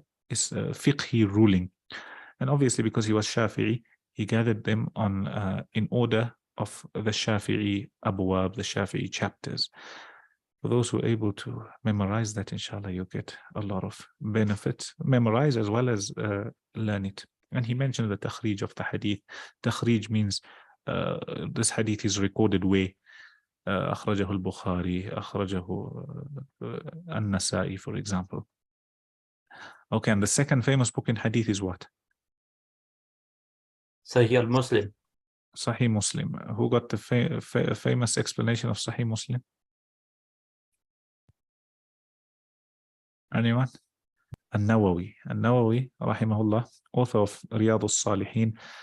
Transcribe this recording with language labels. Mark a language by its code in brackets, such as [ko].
[en] is a fiqhi ruling. And obviously, because he was Shafi'i, he gathered them on in order of the Shafi'i abwab, the Shafi'i chapters. For those who are able to memorize that, inshallah, you'll get a lot of benefit. Memorize as well as learn it. And he mentioned the takhrij of the hadith. Takhrij means this hadith is recorded where? [ar] أخرجه البخاري, أخرجه النسائي, [en] for example. Okay, and the second famous book in hadith is what? Sahih al-Muslim. Sahih Muslim. Who got the famous explanation of Sahih Muslim? Anyone? An-Nawawi. An-Nawawi, rahimahullah, author of Riyadh al-Salihin.